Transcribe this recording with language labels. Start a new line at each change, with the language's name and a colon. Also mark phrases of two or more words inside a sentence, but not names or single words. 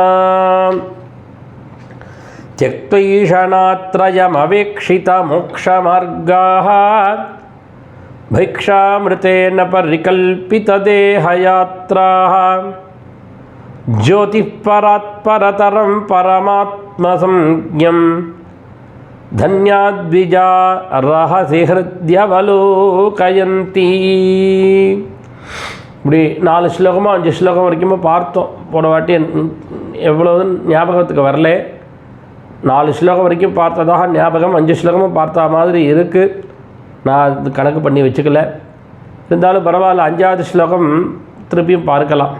Sanskrit: त्यक्त्वैषणात्रयमवेक्षितमोक्षमार्गाः भिक्षामृतेन परिकल्पितदेहयात्राः ज्योतिः परात्परतरं परमात्मसंज्ञं धन्याद्विजा रहसि हृद्यवलोकयन्ति.
Tamil: இப்படி 4 ஸ்லோகமோ 5 ஸ்லோகம் வரைக்குமே பார்த்தோம். போன வாட்டி எவ்வளவு ஞாபகத்துக்கு வரல. 4 ஸ்லோகம் வரைக்கும் பார்த்ததாக ஞாபகம், 5 ஸ்லோகமும் பார்த்தா மாதிரி இருக்குது. நான் அது கணக்கு பண்ணி வச்சுக்கல. இருந்தாலும் பரவாயில்ல, 5வது ஸ்லோகம் திருப்பியும் பார்க்கலாம்.